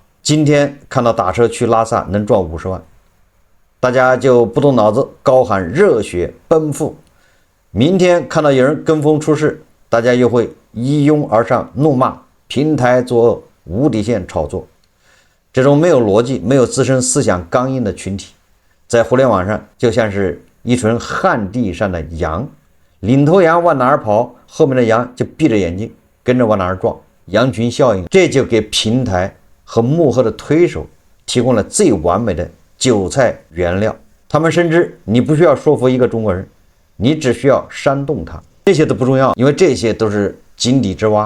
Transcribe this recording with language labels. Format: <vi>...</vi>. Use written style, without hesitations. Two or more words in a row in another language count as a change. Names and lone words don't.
<zh>今天看到打車去拉薩能賺50萬，大家就不動腦子高喊熱血奔赴。明天看到有人跟風出事，大家又會一擁而上怒罵平台作惡、無底線炒作。這種沒有邏輯、沒有自身思想剛硬的群體，在互聯網上就像是一群旱地上的羊，領頭羊往哪兒跑，後面的羊就閉着眼睛跟着往哪兒撞，羊群效應。這就給平台和幕後的推手提供了最完美的韭菜原料。他們深知你不需要說服一個中國人，你只需要煽動他，這些都不重要，因為這些都是井底之蛙。</zh>